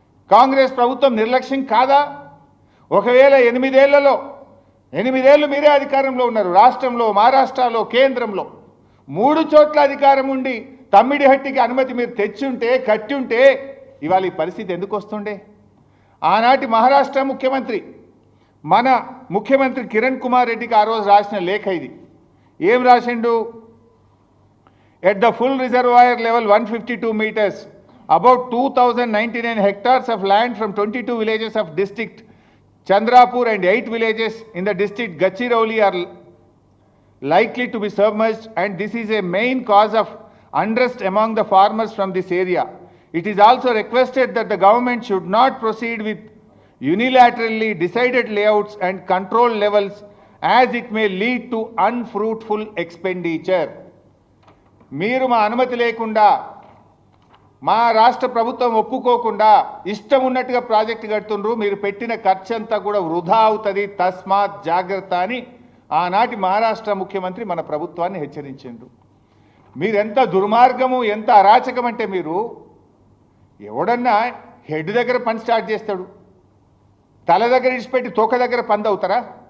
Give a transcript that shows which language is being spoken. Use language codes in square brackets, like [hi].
[te] కాంగ్రెస్ ప్రభుత్వం నిర్లక్ష్యం కాదా? ఒకవేళ 8 ఏళ్లలో 8 ఏళ్ళు మీరే అధికారంలో ఉన్నారు, రాష్ట్రంలో, మహారాష్ట్రలో, కేంద్రంలో 3 చోట్ల అధికారం ఉండి తమ్మిడిహట్టికి అనుమతి మీరు తెచ్చుంటే, కట్టుంటే ఇవాళ ఈ పరిస్థితి ఎందుకు వస్తుండే? ఆనాటి మహారాష్ట్ర ముఖ్యమంత్రి, మన ముఖ్యమంత్రి కిరణ్ కుమార్ రెడ్డికి ఆ రోజు రాసిన లేఖ ఇది. ఏం రాసిండు? [en] At the full reservoir level 152 meters, about 2099 hectares of land from 22 villages of district Chandrapur and 8 villages in the district Gachirauli are likely to be submerged, and this is a main cause of unrest among the farmers from this area. It is also requested that the government should not proceed with unilaterally decided layouts and control levels, as it may lead to unfruitful expenditure. [te] మీరు మా అనుమతి లేకుండా మా రాష్ట్ర ప్రభుత్వం ఒప్పుకోకుండా ఇష్టం ఉన్నట్టుగా ప్రాజెక్టు కడుతుండ్రు, మీరు పెట్టిన ఖర్చు అంతా కూడా వృధా అవుతుంది, తస్మాత్ జాగ్రత్త అని ఆనాటి మహారాష్ట్ర ముఖ్యమంత్రి మన ప్రభుత్వాన్ని హెచ్చరించిండు. మీరెంత దుర్మార్గము, ఎంత అరాచకం అంటే మీరు ఎవడన్నా హెడ్ దగ్గర పని స్టార్ట్ చేస్తాడు, తల దగ్గర ఇడిచిపెట్టి తోక దగ్గర పంది అవుతారా?